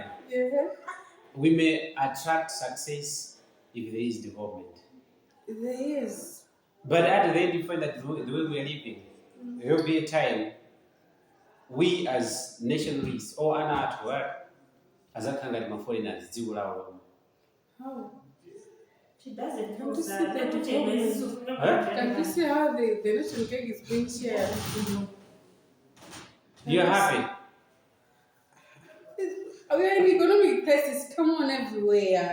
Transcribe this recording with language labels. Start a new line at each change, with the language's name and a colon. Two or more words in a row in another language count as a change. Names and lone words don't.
English: Yeah. we may attract success if there is development. There is. But at the end, you find that the way we are living, there will be a time we as nationalists or at work,
Nyanja: azakhala ngati ma-foreigners dziko lawo lomwe.
English: How? She doesn't Can know you see that. the development? Can you see how the national cake is being shared? You're happy? We are in economic crisis. Come on, everywhere.